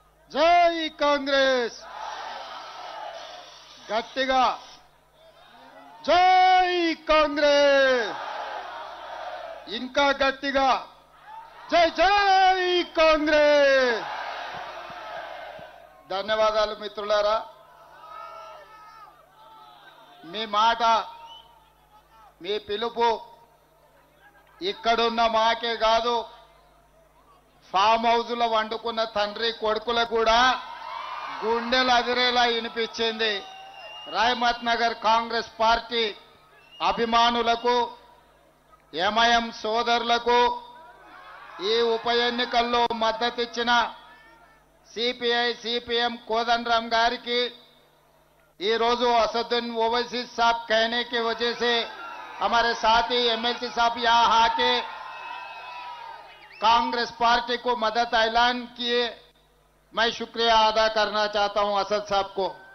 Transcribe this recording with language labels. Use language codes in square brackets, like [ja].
[te] जय कांग्रेस गट्टिगा जय कांग्रेस इनका गट्टिगा जय जय कांग्रेस। ధన్యవాదాలు మిత్రులారా, మీ మాట మీ పిలుపు ఇక్కడున్న మాకే కాదు, ఫామ్ హౌస్లో వండుకున్న తండ్రి కొడుకుల కూడా గుండెలు అదిరేలా వినిపించింది। రాయమత్ నగర్ కాంగ్రెస్ పార్టీ అభిమానులకు, ఎంఐఎం సోదరులకు, ఈ ఉప ఎన్నికల్లో మద్దతిచ్చిన సిపిఐ సిపిఎం కోదండరాम గారికి, [hi] ఈ రోజు असदुद्दीन ओवैसी साहब कहने की वजह से हमारे साथी एमएलसी साहब यहाँ आके कांग्रेस पार्टी को मदद ऐलान किए, मैं शुक्रिया अदा करना चाहता हूं असद साहब को।